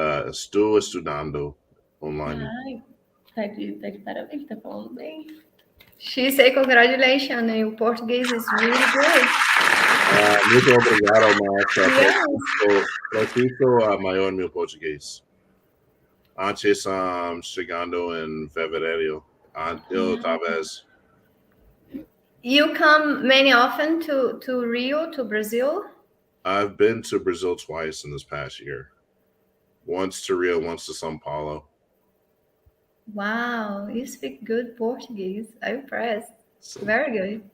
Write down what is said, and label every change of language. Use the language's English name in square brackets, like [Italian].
[Portuguese] Estou estudando online. Ai, tá de parabéns, tá falando bem. [English] She say congratulations, your Portuguese is really good. [Portuguese] Muito obrigado, Marcia. Preciso maior meu português. Antes, chegando em fevereiro, eu talvez. [English] You come many often to Rio, to Brazil? I've been to Brazil twice in this past year. Once to Rio, once to São Paulo. Wow, you speak good Portuguese. I'm impressed. Very good.